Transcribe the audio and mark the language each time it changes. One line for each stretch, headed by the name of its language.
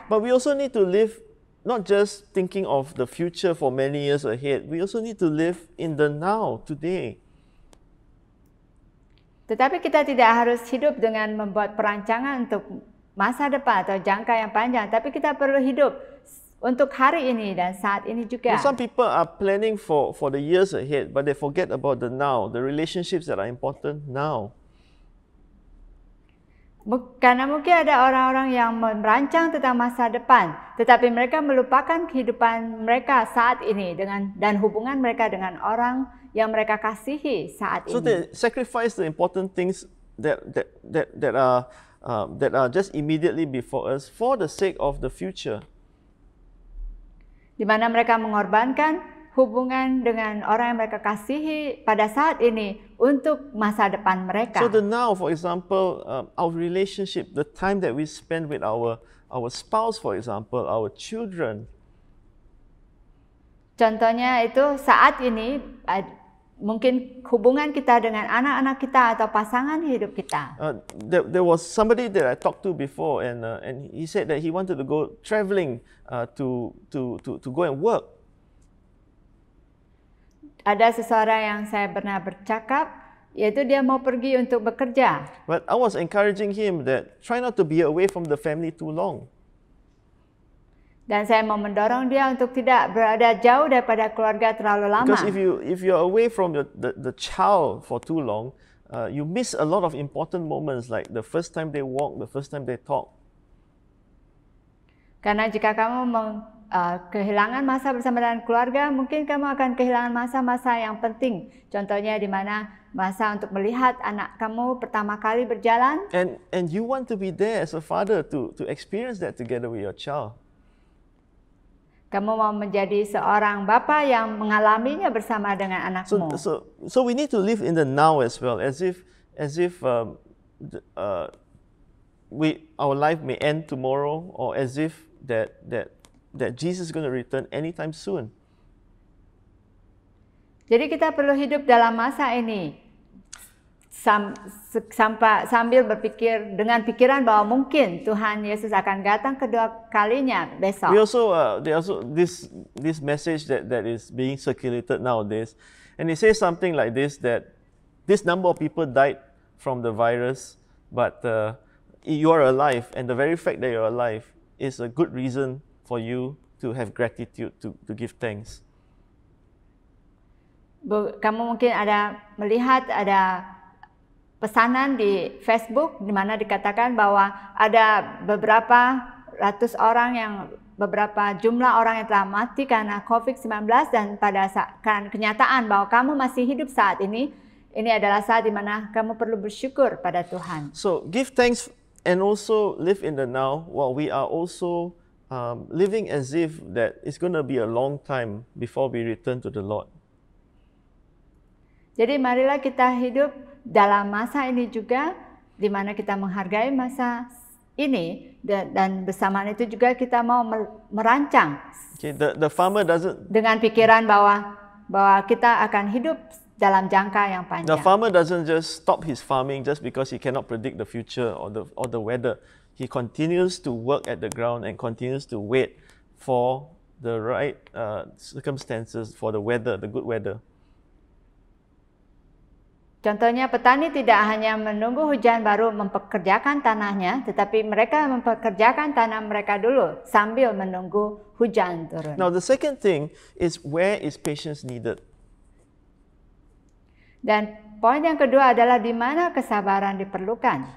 English: But we also need to live not just thinking of the future for many years ahead. We also need to live in the now, today.
Indonesian: Tetapi kita tidak harus hidup dengan membuat perancangan untuk masa depan atau jangka yang panjang, tapi kita perlu hidup untuk hari ini dan saat ini juga.
English: Some people are planning for the years ahead, but they forget about the now, the relationships that are important now.
Indonesian: Karena mungkin ada orang-orang yang merancang tentang masa depan, tetapi mereka melupakan kehidupan mereka saat ini dan hubungan mereka dengan orang yang mereka kasihi saat
English: So they sacrifice the important things that are just immediately before us for the sake of the future.
Indonesian: Di mana mereka mengorbankan hubungan dengan orang yang mereka kasihi pada saat ini untuk masa depan mereka.
English: So the now, for example, our relationship, the time that we spend with our spouse, for example, our children.
Indonesian: Contohnya itu saat ini mungkin hubungan kita dengan anak-anak kita atau pasangan hidup kita.
English: There was somebody that I talked to before, and he said that he wanted to go traveling to go and work.
Indonesian: Ada seseorang yang saya pernah bercakap, yaitu dia mau pergi untuk bekerja.
English: But I was encouraging him that try not to be away from the family too long.
Indonesian: Dan saya mau mendorong dia untuk tidak berada jauh daripada keluarga terlalu lama.
English: Because if you're away from the child for too long, you miss a lot of important moments, like the first time they walk, the first time they talk.
Indonesian: Karena jika kamu kehilangan masa bersama dengan keluarga, mungkin kamu akan kehilangan masa-masa yang penting. Contohnya di mana masa untuk melihat anak kamu pertama kali berjalan.
English: And you want to be there as a father to experience that together with your child.
Indonesian: Kamu mau menjadi seorang bapa yang mengalaminya bersama dengan anakmu.
English: So we need to live in the now as well, as if our life may end tomorrow, or as if that Jesus is going to return anytime soon.
Indonesian: Jadi kita perlu hidup dalam masa ini sambil berpikir dengan pikiran bahwa mungkin Tuhan Yesus akan datang kedua kalinya besok.
English: We also there also this message that is being circulated nowadays, and it says something like this, that this number of people died from the virus, but you are alive, and the very fact that you're alive is a good reason for you to have gratitude, to give thanks.
Indonesian: Kamu mungkin melihat ada pesanan di Facebook di mana dikatakan bahwa ada beberapa ratus orang beberapa jumlah orang yang telah mati karena COVID-19, dan karena kenyataan bahwa kamu masih hidup saat ini adalah saat di mana kamu perlu bersyukur pada Tuhan.
English: So give thanks and also live in the now, while we are also living as if that it's going to be a long time before we return to the Lord.
Indonesian: Jadi marilah kita hidup dalam masa ini juga, di mana kita menghargai masa ini, dan bersamaan itu juga kita mau merancang.
English: Okay, the farmer doesn't.
Indonesian: Dengan pikiran bahwa kita akan hidup dalam jangka yang panjang.
English: The farmer doesn't just stop his farming just because he cannot predict the future or the weather. He continues to work at the ground and continues to wait for the right circumstances, for the weather, the good weather.
Indonesian: Contohnya, petani tidak hanya menunggu hujan baru mempekerjakan tanahnya, tetapi mereka mempekerjakan tanah mereka dulu sambil menunggu hujan turun.
English: Now the second thing is, where is patience needed?
Indonesian: Dan poin yang kedua adalah di mana kesabaran diperlukan.